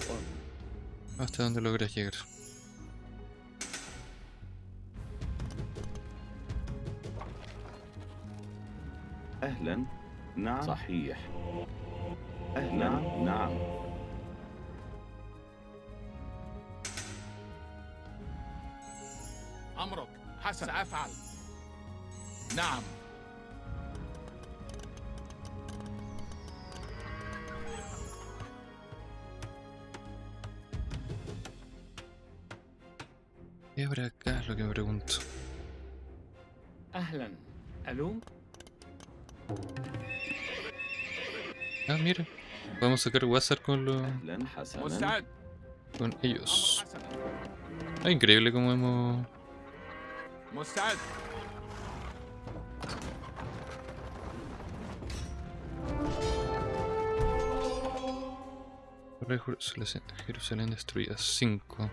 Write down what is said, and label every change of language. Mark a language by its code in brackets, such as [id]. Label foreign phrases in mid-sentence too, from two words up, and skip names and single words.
[es] ¿Hasta dónde logras llegar? [ar] أهلا. نعم. صحيح. أهلا. نعم. أمرك. حسن. سأفعل. نعم. [es] ¿Qué habrá acá? Es lo que me pregunto. [ar] أهلا. ألو. [es] Ah, mira. Podemos sacar WhatsApp con los. [ar] أهلا حسنا. مستعد. [es] Con [ar] أمر [es] ellos. [ar] حسنا. [es] Ah, increíble cómo hemos. [ar] مستعد. [es] Jerusalén destruida. 5.